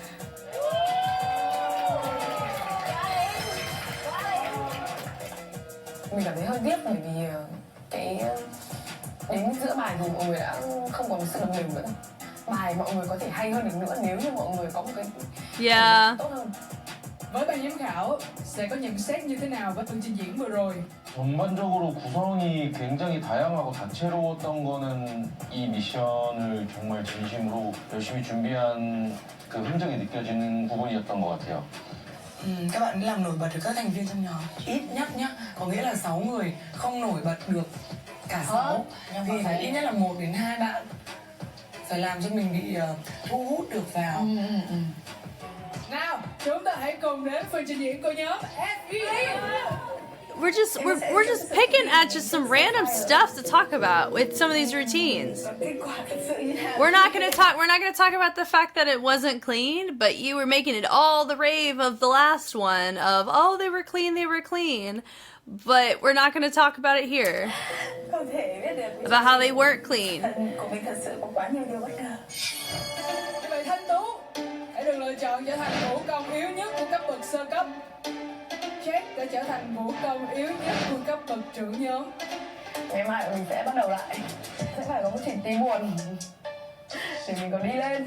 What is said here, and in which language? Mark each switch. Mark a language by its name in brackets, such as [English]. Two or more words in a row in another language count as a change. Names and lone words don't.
[Vietnamese] Mình cảm thấy hơi tiếc bởi vì cái đến giữa bài thì mọi người đã không còn sự đồng đều nữa. Bài mọi người có thể hay hơn được nữa nếu như mọi người có một cái tốt hơn. Với ban giám khảo sẽ có nhận xét như thế nào với phần trình diễn vừa rồi? [Korean] 전반적으로 구성이 굉장히 다양하고 다채로웠던 거는 이 미션을 정말 진심으로 열심히 준비한 그 흔적이 느껴지는 부분이었던 것 같아요. [Vietnamese] Các bạn ấy làm nổi bật được các thành viên trong nhóm. Ít nhất nhá, có nghĩa là 6 người không nổi bật được cả 6 thì phải ít nhất là 1 đến 2 bạn phải làm cho mình bị thu hút được vào. Nào, chúng ta hãy cùng đến phần trình diễn của nhóm F.E.D. [English] We're just picking at just some random stuff to talk about with some of these routines. We're not gonna talk about the fact that it wasn't clean, but you were making it all the rave of the last one of, oh, they were clean. But we're not gonna talk about it here. About how they weren't clean. [Vietnamese] Như vậy Thanh Tú hãy được lựa chọn trở thành vũ công yếu nhất của cấp bậc sơ cấp. Jack đã trở thành vũ công yếu nhất của cấp bậc trưởng nhóm. Ngày mai mình sẽ bắt đầu lại. Sẽ phải có một trình tí buồn để mình còn đi lên.